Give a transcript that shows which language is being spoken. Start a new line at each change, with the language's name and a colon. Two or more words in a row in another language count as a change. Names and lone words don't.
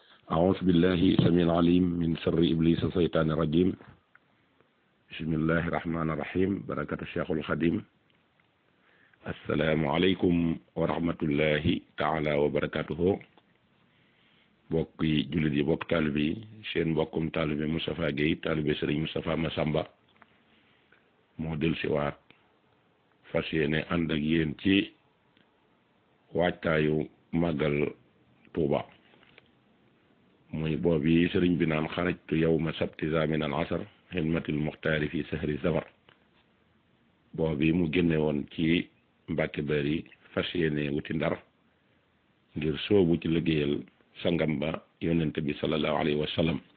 Arabic: أعوذ بالله السميع العليم من شر إبليس الشيطان الرجيم بسم الله الرحمن الرحيم بركة الشيخ الخديم السلام عليكم ورحمة الله تعالى وبركاته
Wolof: bokki jullit yi bokk taalibe yi seen mbokkum taalibe Moustapha Guèye taalibe Serigne Moustapha Massamba moo del si waat fas yéene ànd ak yéen ci waajtaayu màggal Tuuba muy boobu sëriñ bi naan
Arabic: خرجت يوم السبت زمن العصر خدمة المختار في شهر صفر
Wolof: boobu mu génne woon ci Mbàkke Bari fas yéene wuti Ndar ngir soobu ci liggéeyal sangam ba yonent bi
Arabic: صلى الله عليه وسلم